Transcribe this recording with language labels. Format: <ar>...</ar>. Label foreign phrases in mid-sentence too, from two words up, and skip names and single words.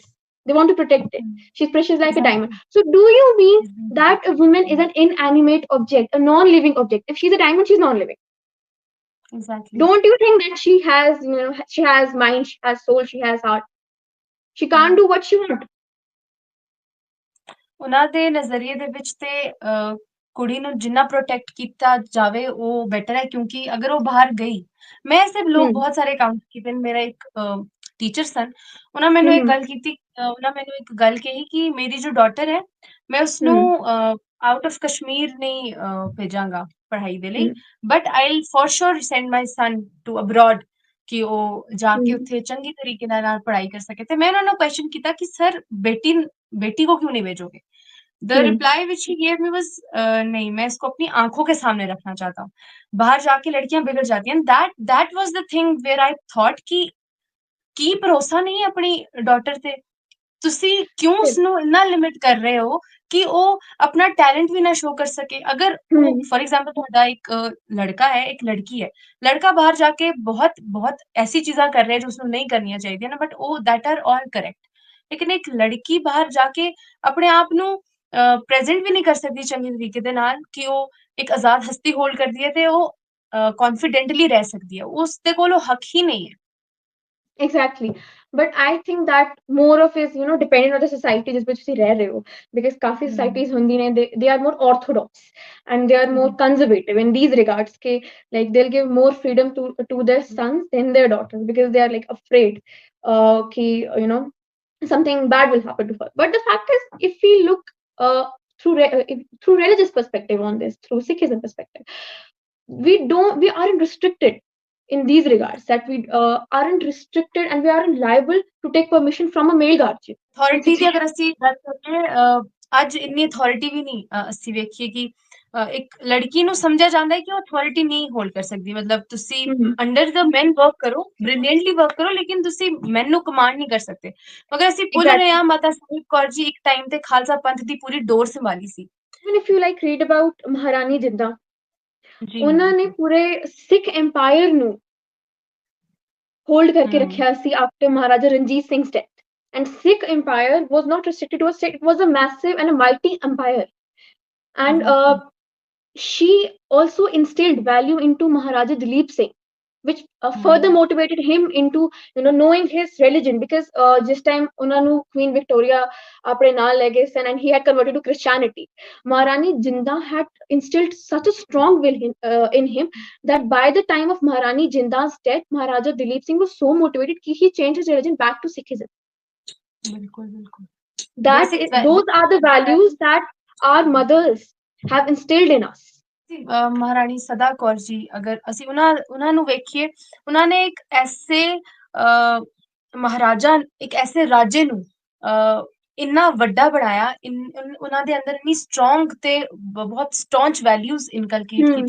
<en>They want to protect it. Mm. She's precious like a diamond. Exactly. So do you mean She's been that a woman is protected. an inanimate object, a non-living object? If she's a diamond, she's non-living. Exactly. Don't you think that she has, she has mind, she has soul, she has heart? She can't Mm. do what she wants.</en> <pa>ਉਹਨਾਂ ਦੇ ਨਜ਼ਰੀਏ ਦੇ ਵਿੱਚ ਤੇ ਕੁੜੀ ਨੂੰ ਜਿੰਨਾ ਪ੍ਰੋਟੈਕਟ ਕੀਤਾ ਜਾਵੇ ਉਹ ਬੈਟਰ ਹੈ ਕਿਉਂਕਿ ਅਗਰ ਉਹ ਬਾਹਰ ਗਈ ਮੈਂ ਸਿਰਫ ਲੋਕ Hmm. ਬਹੁਤ ਸਾਰੇ ਅਕਾਊਂਟ ਕੀਤੇ ਨੇ ਮੇਰਾ ਇੱਕ ਟੀਚਰ ਸਨ ਉਹਨਾਂ ਮੈਨੂੰ ਇੱਕ Hmm. ਗੱਲ ਕੀਤੀ ਉਹਨਾਂ ਮੈਨੂੰ ਇੱਕ ਗੱਲ ਕਹੀ ਕਿ ਮੇਰੀ ਜੋ ਡਾਟਰ ਹੈ ਮੈਂ ਉਸਨੂੰ Hmm.</pa> <en>out of</en> <pa>ਕਸ਼ਮੀਰ ਨਹੀਂ ਭੇਜਾਂਗਾ ਪੜ੍ਹਾਈ ਦੇ ਲਈ Hmm.</pa> <en>But I will for sure send my son to abroad</en> <pa>ਕਿ ਉਹ ਜਾ ਕੇ Hmm. ਉੱਥੇ ਚੰਗੀ ਤਰੀਕੇ ਨਾਲ ਪੜ੍ਹਾਈ ਕਰ ਸਕੇ ਤੇ ਮੈਂ ਉਹਨਾਂ ਨੂੰ ਕੁਐਸਚਨ ਕੀਤਾ ਕਿ ਸਰ</pa> <hi>बेटी को क्यों नहीं भेजोगे</hi> <pa>द Hmm.</pa> <en>reply which he gave me was</en> <hi>नहीं मैं इसको अपनी आंखों के सामने रखना चाहता हूँ बाहर जाके लड़कियां बिगड़ जाती हैं</hi> <en>that was the thing where I thought</en> <hi>कि</hi> <pa>ਕੀ ਭਰੋਸਾ ਨਹੀਂ ਆਪਣੀ ਡਾਟਰ ਤੇ ਤੁਸੀਂ ਕਿਉਂ</pa> <en>Yes.</en> <pa>ਉਸਨੂੰ ਇੰਨਾ ਲਿਮਿਟ ਕਰ ਰਹੇ ਹੋ ਕਿ ਉਹ ਆਪਣਾ ਟੈਲੈਂਟ ਵੀ ਨਾ ਸ਼ੋ ਕਰ ਸਕੇ ਅਗਰ ਉਹ Hmm.</pa> <en>for example</en> <pa>ਤੁਹਾਡਾ ਇੱਕ ਲੜਕਾ ਹੈ ਇੱਕ ਲੜਕੀ ਹੈ ਲੜਕਾ ਬਾਹਰ ਜਾ ਕੇ ਬਹੁਤ ਬਹੁਤ ਐਸੀ ਚੀਜ਼ਾਂ ਕਰ ਰਿਹਾ ਹੈ ਜੋ ਉਸਨੂੰ ਨਹੀਂ ਕਰਨੀਆਂ ਚਾਹੀਦੀਆਂ ਨਾ ਬਟ ਉਹ</pa> <en>that are all correct</en> <pa>ਲੇਕਿਨ ਇੱਕ ਲੜਕੀ ਬਾਹਰ ਜਾ ਕੇ ਆਪਣੇ ਆਪ ਨੂੰ ਪ੍ਰੈਜ਼ੈਂਟ ਵੀ ਨਹੀਂ ਕਰ ਸਕਦੀ ਚੰਗੇ ਤਰੀਕੇ ਦੇ ਨਾਲ ਕਿ ਉਹ ਇੱਕ ਆਜ਼ਾਦ ਹਸਤੀ ਹੋਲਡ ਕਰਦੀ ਹੈ ਤੇ ਉਹ ਕੌਨਫੀਡੈਂਟਲੀ ਰਹਿ ਸਕਦੀ ਹੈ ਉਸ ਦੇ ਕੋਲ ਉਹ ਹੱਕ ਹੀ ਨਹੀਂ ਹੈ</pa> <en>Exactly. But I think that more of is, depending on the society</en> <hi>जिस पे तुसी रह रहे हो.</hi> <en>Because काफी हम्म</en> <pa>societies होंगी ने,</pa> <en>they are more orthodox and they are more हम्म conservative in these regards. के like they'll give more freedom to their sons than their daughters because they are like afraid कि something bad will happen to her. But the fact is, if we look through religious perspective on this, through Sikhism perspective, we aren't restricted in these regards, that we aren't restricted and we aren't liable to take permission from a male guardian in</en> <pa>ਅਥਾਰਟੀ ਦੀ</pa> <en>Sikhism.</en> <pa>ਅਗਰ ਅਸੀਂ ਗੱਲ ਕਰੀਏ ਅੱਜ ਇੰਨੀ ਅਥਾਰਟੀ ਵੀ ਨਹੀਂ ਅਸੀਂ ਵੇਖੀਏ ਕਿ ਇੱਕ ਲੜਕੀ ਨੂੰ ਸਮਝਿਆ ਜਾਂਦਾ ਹੈ ਕਿ ਉਹ ਅਥਾਰਟੀ ਨਹੀਂ ਹੋਲਡ ਕਰ ਸਕਦੀ ਮਤਲਬ ਤੁਸੀਂ Mhm.</pa> <en>under the man work</en> <pa>ਕਰੋ</pa> <en>brilliantly work</en> <pa>ਕਰੋ ਲੇਕਿਨ ਤੁਸੀਂ ਮੈਨ ਨੂੰ ਕਮਾਂਡ ਨਹੀਂ ਕਰ ਸਕਦੇ ਮਗਰ ਅਸੀਂ ਭੁੱਲ ਰਹੇ</pa> <en>Exactly.</en> <pa>ਹਾਂ ਮਾਤਾ ਸਾਹਿਬ ਕੌਰ ਜੀ ਇੱਕ ਟਾਈਮ ਤੇ ਖਾਲਸਾ ਪੰਥ ਦੀ ਪੂਰੀ ਡੋਰ ਸੰਭਾਲੀ ਸੀ</pa> <en>Even if you like read about Maharani Jidda,</en> <pa>ਜੀ ਉਹਨਾਂ ਨੇ ਬਿਲਕੁਲ ਪੂਰੇ ਸਿੱਖ empire ਨੂੰ hold करके ਹਮ ਰਖਾ ਸੀ</pa> <en>after Maharaja Ranjit Singh's death. And Sikh empire was not restricted to a state; it was a massive and a mighty empire. And एग्जैक्टली she also instilled value into Maharaja Dalip Singh, which further हम्म motivated him into knowing his religion, because this time</en> <pa>ਉਨ੍ਹਾਂਨੂੰ Queen Victoria ਆਪਣੇ ਨਾਲ ਲੈ ਗਏ ਸਨ</pa> <en>and he had converted to Christianity. Maharani Jinda had instilled such a strong will in him that by the time of Maharani Jinda's death, Maharaja Dalip Singh was so motivated that he changed his religion back to Sikhism.</en> <hi>बिल्कुल बिल्कुल</hi> <en>That बेसिक those are the values that our mothers have instilled in us.</en> <pa>ਮਹਾਰਾਣੀ ਸਦਾ ਕੌਰ ਜੀ ਅਗਰ ਅਸੀਂ ਉਹਨਾਂ ਨੂੰ ਵੇਖੀਏ ਉਹਨਾਂ ਨੇ ਇੱਕ ਐਸੇ ਮਹਾਰਾਜਾ ਇੱਕ ਐਸੇ ਰਾਜੇ ਨੂੰ ਇੰਨਾ ਵੱਡਾ ਬਣਾਇਆ ਉਹਨਾਂ ਦੇ ਅੰਦਰ ਇੰਨੀ ਸਟਰੋਂਗ ਤੇ ਬਹੁਤ</pa> <en>staunch values inculcate</en> <pa>ਕੀਤੀ</pa>